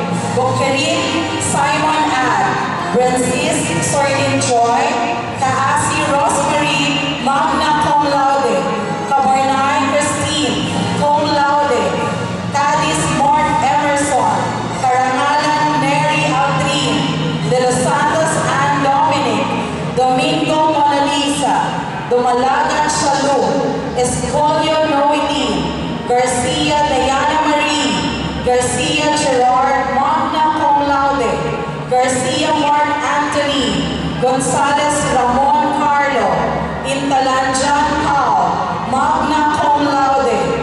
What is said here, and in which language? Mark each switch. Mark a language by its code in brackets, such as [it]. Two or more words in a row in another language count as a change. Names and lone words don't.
[en] Boquerin Simon Ad, Francis Sordin Joy, Kaasi Rosemary [la] Magna Cum Laude, [en] Cabarnay Christine [la] Cum Laude, [en] Cadiz Mort Emerson, Karangalan Mary Aldrin, De Los Santos Ann Dominic, Domingo Mona Lisa, Dumalagan Shalom, Escolio Noeline, Garcia Diana Marie, Garcia Gerard [la] Magna Cum Laude, [en] Garcia Mark Anthony, Gonzales Ramon Carlo, Intalanjan Paul, [la] Magna Cum Laude,